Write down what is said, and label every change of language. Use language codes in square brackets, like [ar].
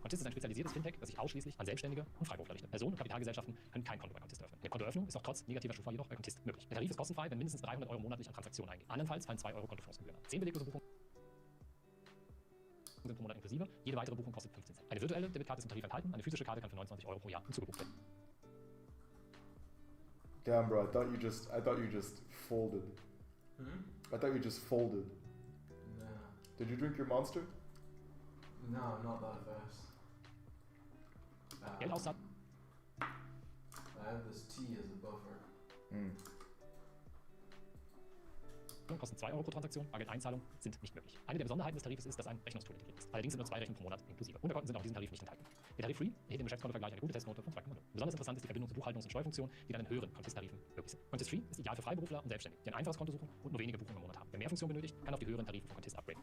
[de] Contist ist ein spezialisiertes Fintech, das sich ausschließlich an Selbstständige und Freiberufler richtet. Personen und Kapitalgesellschaften können kein Konto bei Contist öffnen. Eine Kontoöffnung ist auch trotz negativer Schufa jedoch bei Contist möglich. Der Tarif ist kostenfrei, wenn mindestens 300 Euro monatlich an Transaktionen eingehen. Andernfalls fallen 2 Euro Kontoführungsgebühren an. 10 beleglose Buchungen sind pro Monat inklusive. Jede weitere Buchung kostet 15 Cent. Eine virtuelle Debitkarte ist im Tarif enthalten. Eine physische Karte kann für 29 Euro pro Jahr hinzugebucht werden. [en] Damn, bro, I thought you just folded. I thought you just folded. No. Did you drink your Monster? No, not that fast. [de] Geld auszahlen. [en] I have this tea as a buffer. [de] Kosten 2 Euro pro Transaktion, Bargeldeinzahlungen sind nicht möglich. Eine der Besonderheiten des Tarifes ist, dass ein Rechnungstool integriert ist. Allerdings sind nur 2 Rechnungen pro Monat inklusive. Unterkonten sind auch in diesem Tarif nicht enthalten. Der Tarif Free erhielt im Geschäftskontovergleich eine gute Testnote von 2,0. Besonders interessant ist die Verbindung zu Buchhaltungs- und Steuerfunktionen, die dann in höheren Contist-Tarifen möglich sind. Contist Free ist ideal für Freiberufler und Selbstständige, die ein einfaches Konto suchen und nur wenige Buchungen im Monat haben. Wer mehr Funktionen benötigt, kann auf die höheren Tarife von Contist upgraden.